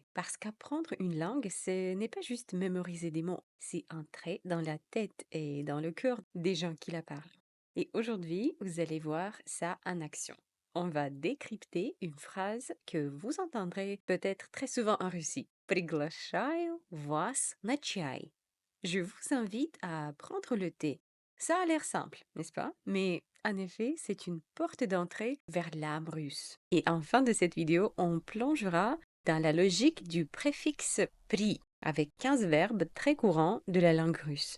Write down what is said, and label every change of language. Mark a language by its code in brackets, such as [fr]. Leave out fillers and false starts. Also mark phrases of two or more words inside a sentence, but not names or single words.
[fr] Parce qu'apprendre une langue, ce n'est pas juste mémoriser des mots, c'est entrer dans la tête et dans le cœur des gens qui la parlent. Et aujourd'hui, vous allez voir ça en action. On va décrypter une phrase que vous entendrez peut-être très souvent en Russie. [ru] Приглашаю вас на чай. [fr] Je vous invite à prendre le thé. Ça a l'air simple, n'est-ce pas? Mais en effet, c'est une porte d'entrée vers l'âme russe. Et en fin de cette vidéo, on plongera dans la logique du préfixe pri, avec 15 verbes très courants de la langue russe.